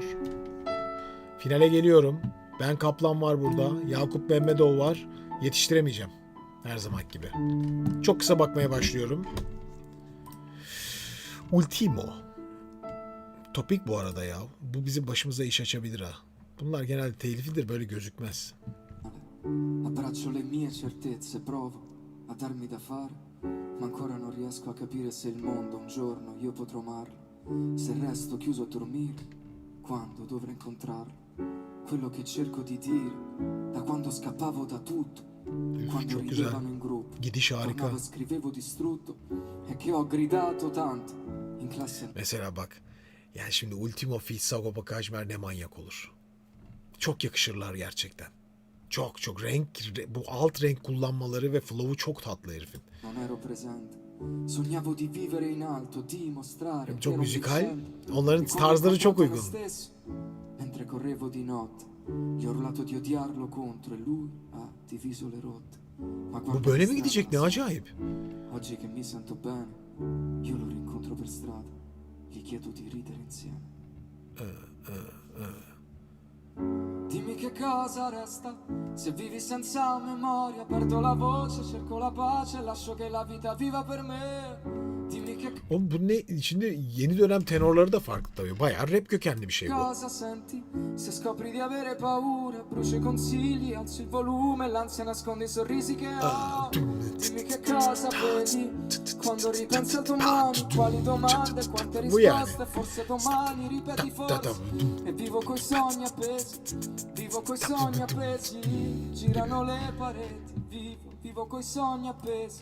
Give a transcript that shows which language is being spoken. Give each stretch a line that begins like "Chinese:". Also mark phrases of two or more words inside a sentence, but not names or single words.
Turkish: Finale geliyorum. Ben Kaplan var burada. Yakup Mehmedov var. Yetiştiremeyeceğim. Her zaman gibi. Çok kısa bakmaya başlıyorum. Ultimo. Topik bu arada ya. Bu bizim başımıza iş açabilir ha. Bunlar genelde teliflidir, böyle gözükmez.
Italian: Abbraccio le mie certezze, provo a darmi da fare, ma ancora non riesco a capire se il mondo un giorno io potrò amarlo, se resto chiuso a dormire, quando dovrò incontrarlo, quello che cerco di dire, da quando scappavo da tutto, quando
Turkish: Çok güzel.
Italian: ridevano in gruppo,
Turkish: Gidiş harika.
Italian: tornavo e scrivevo distrutto, e che ho gridato tanto, in classe.
Turkish: Mesela bak. Yani şimdi Ultimo feat Sagopa Kajmer ne manyak olur. Çok yakışırlar gerçekten. Çok çok bu alt renk kullanmaları ve flow'u çok tatlı herifin.
Italian: Non ero presente. Sognavo di vivere in alto, di mostrare che
Turkish: Çok
Italian: ero
Turkish: müzikal.
Italian: vincente.
Turkish: Onların
Italian: E quando
Turkish: tarzları çok
Italian: guardavo me
Turkish: uygun.
Italian: stesso, mentre correvo di notte, gli ho urlato di odiarlo contro e lui ha diviso le rotte. Ma
Turkish: Bu
Italian: guarda
Turkish: böyle
Italian: che
Turkish: mi gidecek? Ne
Italian: strano,
Turkish: acayip.
Italian: oggi che mi sento bene, io lo rincontro per strada, gli chiedo di ridere insieme. Dimmi che cosa resta, se vivi senza memoria, perdo la voce, cerco la pace, lascio che la vita viva per me. Dimmi che
Turkish: Oğlum bu ne? Şimdi yeni dönem tenorları da farklı tabii. Bayağı rap kökenli bir şey bu.
Italian: cosa senti, se scopri di avere paura, brucio i consigli, alzi il volume, l'ansia nasconde i sorrisi che ho. Dimmi che cosa vedi, quando ripensi al tuo mondo, quali domande, quante
Turkish: Bu yani.
Italian: risposte, forse domani ripeti forse. E vivo coi sogni appesi, vivo coi sogni appesi, girano le pareti, vivo coi sogni appesi.